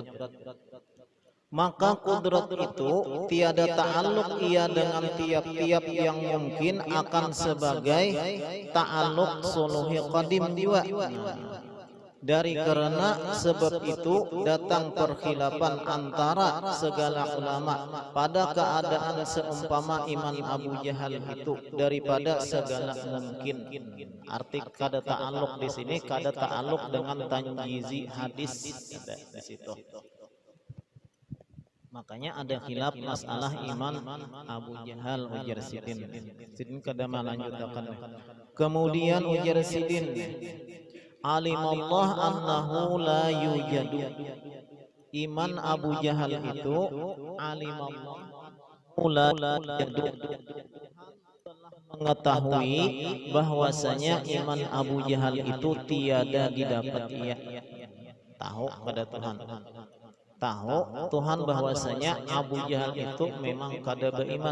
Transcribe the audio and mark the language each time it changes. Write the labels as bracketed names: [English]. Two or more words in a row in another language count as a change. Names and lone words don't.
[Malay] Maka kudrat itu tiada ta'alluq ia dengan tiap-tiap yang mungkin akan sebagai ta'alluq suluhi qadim jiwa. Dari karena sebab itu datang perkhilafan antara segala ulama pada keadaan seumpama iman Abu Jahal itu daripada segala mungkin. [Banjar] Arti kada ta'alluq di sini kada ta'alluq dengan tanjizi hadis di situ. Makanya ada khilaf masalah iman Abu Jahal ujar Sidin. Sidin kada melanjutkan. Kemudian ujar Sidin, [Arabic] alimallah annahu la yujadu. [Banjar] Iman Abu Jahal itu [Arabic] alimallah la yujadu, [Banjar] mengetahui bahwasanya iman Abu Jahal itu tiada didapat ia. Tahu pada Tuhan, tahu Tuhan bahwasanya Abu Jahal itu memang kada beriman.